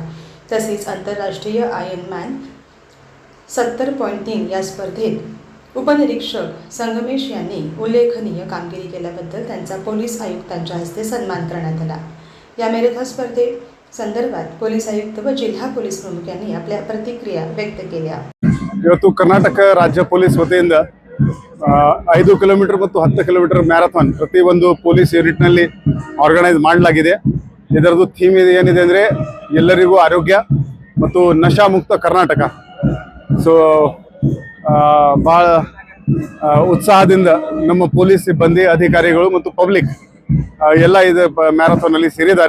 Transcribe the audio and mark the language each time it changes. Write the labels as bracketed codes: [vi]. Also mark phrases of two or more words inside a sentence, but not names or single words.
[mr] तसेच आंतरराष्ट्रीय आयर्नमॅन 70.3 या स्पर्धेत उपनिरीक्षक संगमेश यांनी उल्लेखनीय कामगिरी केल्याबद्दल त्यांचा पोलीस आयुक्तांच्या हस्ते सन्मान करण्यात आला। या मॅरेथॉन स्पर्धेसंदर्भात पोलीस आयुक्त व जिल्हा पोलीस प्रमुख यांनी आपल्या प्रतिक्रिया व्यक्त केल्या। [kn] ಇವತ್ತು ಕರ್ನಾಟಕ ರಾಜ್ಯ ಪೊಲೀಸ್ ವತಿಯಿಂದ 5 ಕಿಲೋಮೀಟರ್ ಮತ್ತು 10 ಕಿಲೋಮೀಟರ್ ಮ್ಯಾರಥಾನ್ ಪ್ರತಿಯೊಂದು ಪೊಲೀಸ್ ಯೂನಿಟ್ನಲ್ಲಿ ಆರ್ಗನೈಸ್ ಮಾಡಲಾಗಿದೆ। ಇದರದ್ದು ಥೀಮ್ ಏನಿದೆ ಅಂದರೆ ಎಲ್ಲರಿಗೂ ಆರೋಗ್ಯ ಮತ್ತು ನಶಾ ಮುಕ್ತ ಕರ್ನಾಟಕ। ಸೊ ಭಾಳ ಉತ್ಸಾಹದಿಂದ ನಮ್ಮ ಪೊಲೀಸ್ ಸಿಬ್ಬಂದಿ, ಅಧಿಕಾರಿಗಳು ಮತ್ತು ಪಬ್ಲಿಕ್ ಎಲ್ಲ ಇದು ಮ್ಯಾರಥಾನಲ್ಲಿ ಸೇರಿದ್ದಾರೆ।